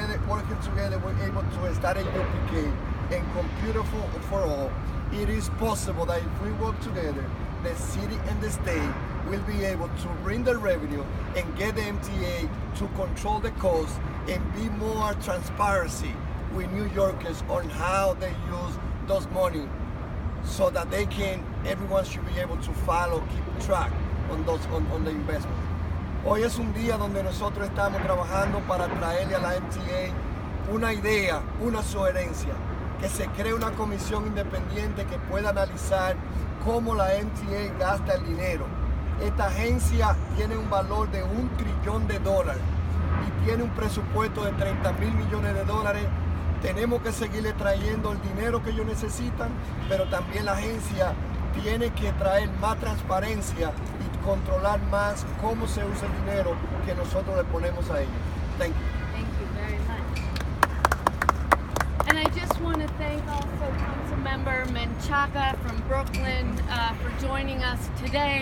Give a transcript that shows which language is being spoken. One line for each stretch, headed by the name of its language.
English: working together, we're able to start a UPK and Computer for All, it is possible that if we work together, the city and the state will be able to bring the revenue and get the MTA to control the cost and be more transparency with New Yorkers on how they use those money so that everyone should be able to keep track on the investment.
Spanish: Hoy es un día donde nosotros estamos trabajando para traerle a la MTA una idea, una sugerencia, que se cree una comisión independiente que pueda analizar cómo la MTA gasta el dinero. Esta agencia tiene un valor de $1 trillón y tiene un presupuesto de $30,000 millones. Tenemos que seguirle trayendo el dinero que ellos necesitan, pero también la agencia tiene que traer más transparencia y controlar más cómo se usa el dinero que nosotros le ponemos a ellos.
English: Thank you. Thank you very much. And I just want to thank also Councilmember Menchaca from Brooklyn for joining us today.